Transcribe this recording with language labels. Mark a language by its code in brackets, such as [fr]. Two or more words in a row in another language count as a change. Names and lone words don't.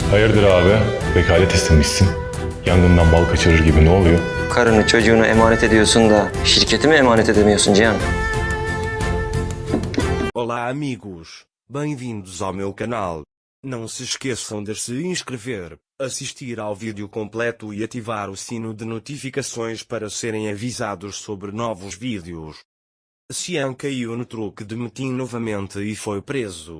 [tr] Hayırdır abi? Vekalet istemişsin. Yangından bal kaçırır gibi ne oluyor? Karını çocuğunu emanet ediyorsun da şirketi mi emanet edemiyorsun Cihan? [pt] Olá amigos, bem-vindos ao meu canal. Não se esqueçam de se inscrever, assistir ao vídeo completo e ativar o sino de notificações para serem avisados sobre novos vídeos. Xian caiu no truque de Metin novamente e foi preso.